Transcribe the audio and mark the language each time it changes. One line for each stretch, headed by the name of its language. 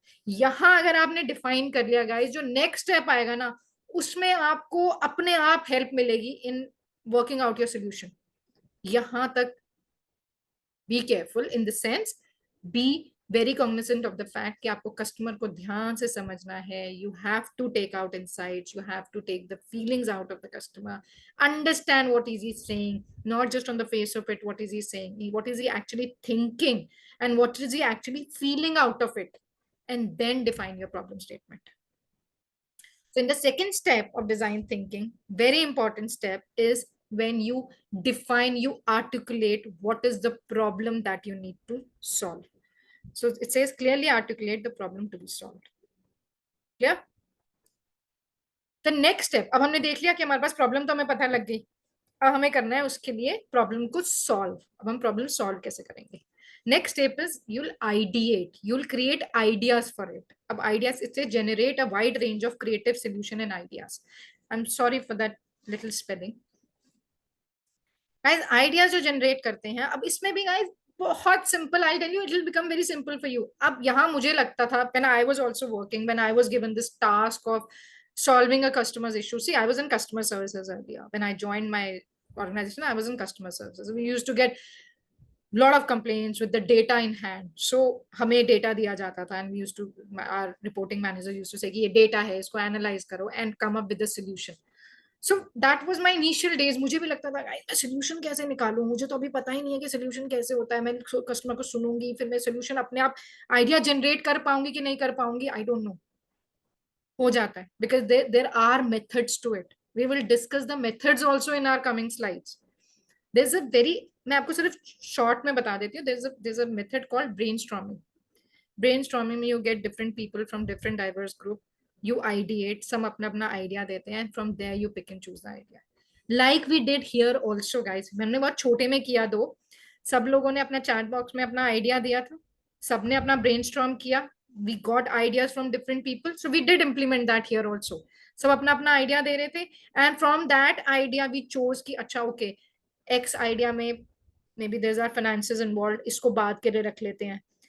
Hindi: यहां अगर आपने डिफाइन कर लिया गाइस, जो नेक्स्ट स्टेप आएगा ना, उसमें आपको अपने आप हेल्प मिलेगी
English: In working out your solution.
Hindi: यहां तक
English: be careful in the sense, be very cognizant of the fact
Hindi: कि आपको कस्टमर को ध्यान से समझना है.
English: You have to take out insights, you have to take the feelings out of the customer, understand what is he saying, not just on the face of it, what is he saying, what is he actually thinking, and what is he actually feeling out of it, and then define your problem statement. So in the second step of design thinking, very important step is when you define, you articulate what is the problem that you need to solve. So it says clearly articulate the problem to be solved. Clear? The next step,
Hindi: अब हमने देख लिया कि हमारे पास problem तो हमें पता लग गई, अब हमें करना है उसके लिए प्रॉब्लम को सॉल्व. अब हम प्रॉब्लम सॉल्व कैसे करेंगे?
English: Next step is you'll ideate, you'll create ideas for it. अब ideas, it says generate a wide range of creative solution and ideas. I'm sorry for that little spelling. Guys, ideas
Hindi: जो generate करते हैं, अब इसमें भी guys बहुत
English: Simple, I tell you, it will become very simple for you.
Hindi: अब यहाँ मुझे लगता था,
English: When I was also working, when I was given this task of solving a customer's issue. See, I was in customer services earlier. When I joined my organization, I was in customer services. We used to get lot of complaints with the data in hand. So
Hindi: हमें data दिया जाता था,
English: and we used to, our reporting manager used to say
Hindi: कि ये data है, इसको analyze करो
English: and come up with a solution. So that was my initial days.
Hindi: मुझे भी लगता था मैं solution कैसे निकालूं, मुझे तो अभी पता ही नहीं है कि solution कैसे होता है. मैं customer को सुनूंगी, फिर मैं solution अपने आप idea generate कर पाऊंगी कि नहीं कर पाऊंगी,
English: I don't know.
Hindi: हो जाता है,
English: because there are methods to it. We will discuss the methods also in our coming slides. There's a very,
Hindi: मैं आपको सिर्फ short में बता देती हूँ.
English: There's a method called brainstorming. Brainstorming में you get different people from different diverse group. You ideate, some
Hindi: अपना अपना idea देते हैं,
English: and from there you pick and choose the idea. Like we did here also guys,
Hindi: मैंने बहुत छोटे में किया दो, सब लोगों ने अपना चैट बॉक्स में अपना आइडिया दिया था, सबने अपना ब्रेनस्टॉर्म किया,
English: We got ideas from different people, so we did implement that here also.
Hindi: सब अपना अपना आइडिया दे रहे थे
English: and from that idea we chose
Hindi: कि अच्छा ओके एक्स आइडिया में
English: maybe there are finances involve,
Hindi: इसको बात के लिए रख लेते हैं।